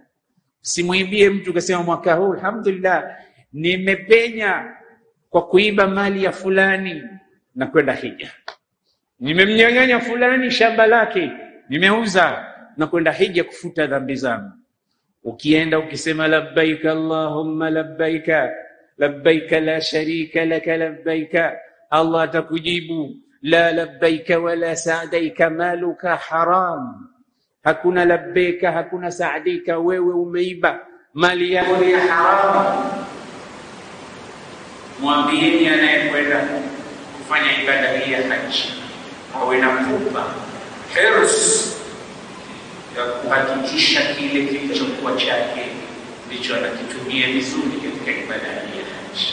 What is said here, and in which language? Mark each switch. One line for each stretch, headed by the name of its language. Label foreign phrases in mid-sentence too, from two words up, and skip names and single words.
Swahili: Simuibie mtu kasema mwaka huu alhamdulillah nimepenya kwa kuiba mali ya fulani na kwenda hija, nimemnyang'anya fulani shamba lake nimeuza na kwenda hija kufuta dhambi zangu. Ukienda ukisema
Arabic: لبيك اللهم لبيك لبيك لا شريك لك لبيك
Swahili: Allah atakujibu
Arabic: لا لبيك ولا سعديك مالك حرام,
Swahili: hakuna labbaika, hakuna sa'daika, wewe umeiba, mali yako ni haram. Mwambieni anayekwenda kufanya ibada hii ya haji awe na pupa, hirs ya kuhakikisha kile kilichokuwa chake ndicho anakitumia vizuri katika ibada hii ya haji.